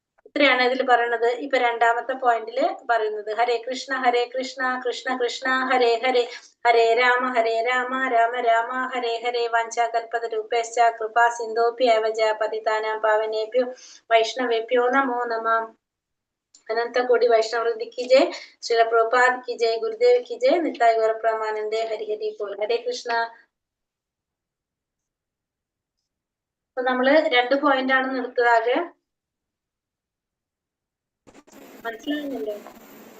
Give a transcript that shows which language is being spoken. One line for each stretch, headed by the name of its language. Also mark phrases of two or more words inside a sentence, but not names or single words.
Malayalam: ഇത്രയാണ് ഇതിൽ പറയുന്നത്. ഇപ്പൊ രണ്ടാമത്തെ പോയിന്റില് പറയുന്നത്
Sanskrit: ഹരേ കൃഷ്ണ കൃഷ്ണ കൃഷ്ണ ഹരേ ഹരേ ഹരേ രാമ രാമ രാമ ഹരേ ഹരേ വാഞ്ചാകൽപതരൂപേശ്ച കൃപാ സിന്ധോപ്യേവ ജ പതിതാനാം പാവനേഭ്യോ വൈഷ്ണവേഭ്യോ നമോ നമഃ.
Hindi: अनंत कोटि वैष्णव वृंद की जय, श्रील प्रभुपाद की जय, गुरुदेव की जय,
Bangla: নিতাই গৌর প্রেমানন্দে হরি হরি বোল.
Sanskrit: हरे കൃഷ്ണ.
Malayalam: അപ്പൊ നമ്മള് 2 പോയിന്റ് ആണ് നിർത്തുക. മനസ്സിലാകുന്നില്ലേ?